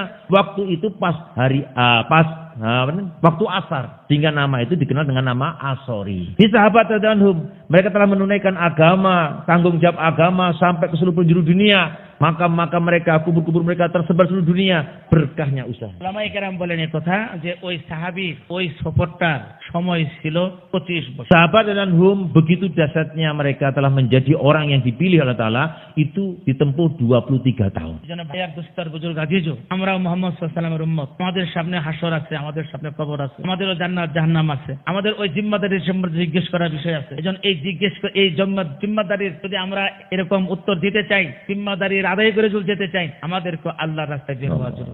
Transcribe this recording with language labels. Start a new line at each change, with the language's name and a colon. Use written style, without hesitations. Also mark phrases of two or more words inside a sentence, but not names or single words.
Indonesian: Waktu itu pas hari waktu asar, sehingga nama itu dikenal dengan nama Asori. Ini sahabat
Arabic: رضي الله عنهم,
Indonesian: mereka telah menunaikan agama, tanggung jawab agama sampai ke seluruh penjuru dunia. Maka mereka, kubur-kubur mereka tersebar seluruh dunia, berkahnya usaha.
Bangla: উলামায়ে কেরাম বলেন এই কথা যে ওই সাহাবী ওই সফরটার সময় ছিল 25 বছর।
Indonesian: Sahabat dan hum, begitu dahsyatnya mereka telah menjadi orang yang dipilih oleh Ta'ala, itu ditempuh 23 tahun.
Bangla: যেন ভাইয়ার দোস্তার বুজুর্গ আজিজও, আমরা মুহাম্মদ
Arabic: صلى الله عليه وسلم
Bangla: উম্মত, আমাদের সামনে হাসর আছে, আমাদের সামনে কবর আছে, আমাদেরও জান্নাত জাহান্নাম আছে, আমাদের ওই জিম্মাদারির সম্পর্কে জিজ্ঞেস করার বিষয় আছে। এজন্য এই জিম্মাদারির যদি আমরা এরকম উত্তর দিতে চাই, জিম্মাদারির আদায় করে যেতে চাই, আমাদেরকে আল্লাহর রাস্তায় বের হওয়া জরুরি।